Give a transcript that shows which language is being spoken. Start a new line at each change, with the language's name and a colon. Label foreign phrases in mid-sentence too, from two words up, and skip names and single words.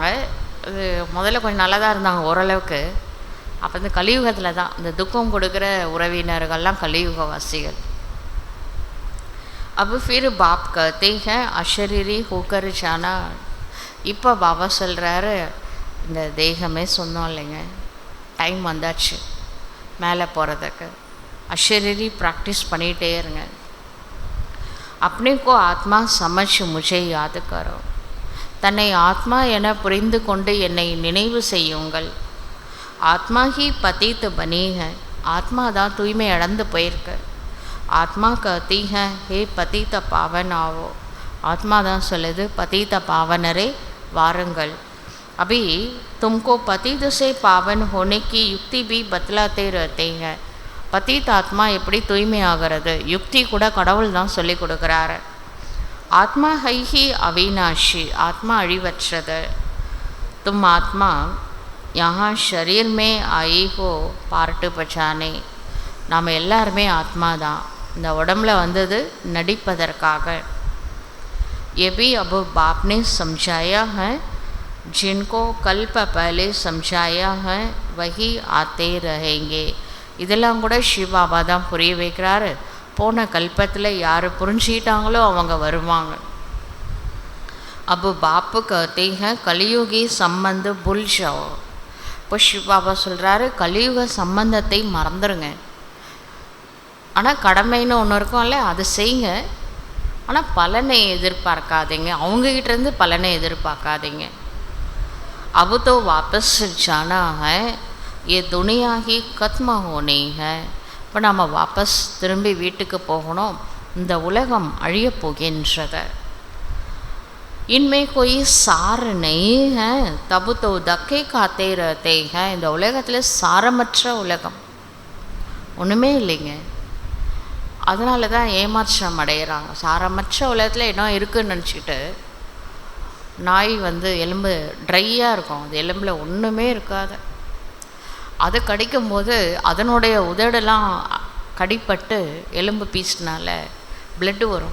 Tamil: அது முதல்ல கொஞ்சம் நல்லா தான் இருந்தாங்க ஓரளவுக்கு. அப்போ இந்த கலியுகத்தில் தான் இந்த துக்கம் கொடுக்குற உறவினர்கள்லாம் கலியுகவாசிகள்.
Hindi: अब फिर बाप कहते हैं अशरीरी होकर जाना.
Tamil: இப்போ பாபா சொல்கிறாரு, இந்த தேகமே சொன்னோம் இல்லைங்க, டைம் வந்தாச்சு மேலே போகிறதுக்கு. अशरीरी ப்ராக்டிஸ் பண்ணிகிட்டே இருங்க.
Hindi: अपने को आत्मा समझ मुझे याद करो.
Tamil: தன்னை ஆத்மா என புரிந்து கொண்டு என்னை நினைவு செய்யுங்கள்.
Hindi: आत्मा ही पतित बनी है.
Tamil: ஆத்மா தான் தூய்மை இழந்து போயிருக்கு.
Hindi: ஆத்மா कहती है हे पतित पावन आओ.
Tamil: ஆத்மா தான் சொல்லுது,
Hindi: पतित पावनरे வாருங்கள். अभी तुमको पतित से पावन होने की युक्ति भी बतलाते रहते हैं.
Tamil: पतित ஆத்மா எப்படி தூய்மை ஆகிறது யுக்தி கூட கடவுள் தான் சொல்லி கொடுக்குறாரு.
Hindi: ஆத்மா है ही अविनाशी.
Tamil: ஆத்மா அழிவற்றது.
Hindi: तुम आत्मा यहाँ शरीर में आई हो पार्ट बचाने.
Tamil: நாம் எல்லாருமே ஆத்மா தான், இந்த உடம்புல வந்தது நடிப்பதற்காக.
Hindi: ये भी अब बाप ने समझाया है, जिनको कल्प पहले समझाया है वही आते रहेंगे.
Tamil: இதெல்லாம் கூட சிவபாபா தான் புரிய வைக்கிறாரு. போன கல்பத்தில் யார் புரிஞ்சிக்கிட்டாங்களோ அவங்க வருவாங்க.
Hindi: अब बाप कहते हैं कलियुगी संबंध भूल जाओ.
Tamil: இப்போ சிவபாபா சொல்கிறாரு, கலியுக சம்பந்தத்தை மறந்துடுங்க. ஆனால் கடமைன்னு ஒன்று இருக்கும்ல, அதை செய்யுங்க. ஆனால் பலனை எதிர்பார்க்காதீங்க, அவங்ககிட்டேருந்து பலனை எதிர்பார்க்காதீங்க.
Hindi: अब तो वापस जाना है, ये दुनिया ही खत्म होनी है.
Tamil: இப்போ நம்ம வாபஸ் திரும்பி வீட்டுக்கு போகணும். இந்த உலகம் அழியப் போகின்றது.
Hindi: இன்மே कोई सार नहीं है तब तो धक्के खाते रहते हैं.
Tamil: இந்த உலகத்தில் சாரமற்ற உலகம், ஒன்றுமே இல்லைங்க. அதனால தான் ஏமாற்றம் அடைகிறாங்க. சாரமற்ற உலகத்தில் என்ன இருக்குதுன்னு நினச்சிக்கிட்டு நாய் எலும்பு ட்ரையாக இருக்கும், அது எலும்பில் ஒன்றுமே இருக்காது. அது கடிக்கும்போது அதனுடைய உதடெல்லாம் கடிப்பட்டு எலும்பு பீஸ்னால பிளட்டு வரும்.